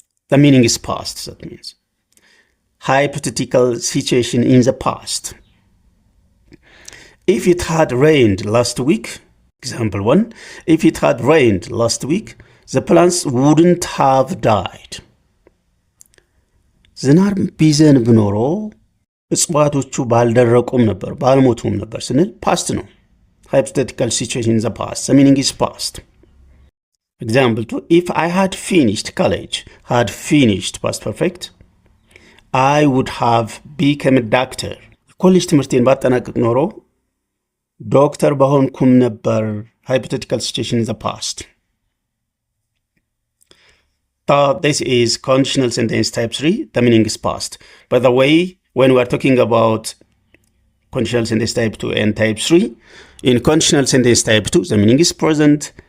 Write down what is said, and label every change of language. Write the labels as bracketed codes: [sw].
[en] The meaning is past, that means hypothetical situation in the past. If it had rained last week, example 1, if it had rained last week, the plants wouldn't have died. [am] ዝናብ ቢዘንብ ኖሮ እጽዋቶቹ ባልደረቁም ነበር ባልሞቱም ነበር ስንል past ነው. [en] Hypothetical situation in the past. The meaning is past. Example 2, if I had finished college, had finished past perfect, I would have become a doctor. [am] ኮሌጅ ትምህርቴን ባጠናቅቅ ኖሮ ዶክተር በሆንኩም ነበር. [en] Hypothetical situation in the past. This is conditional sentence type 3. The meaning is past. By the way, when we are talking about conditional sentence type 2 and type 3, in conditional sentence type 2, the meaning is present.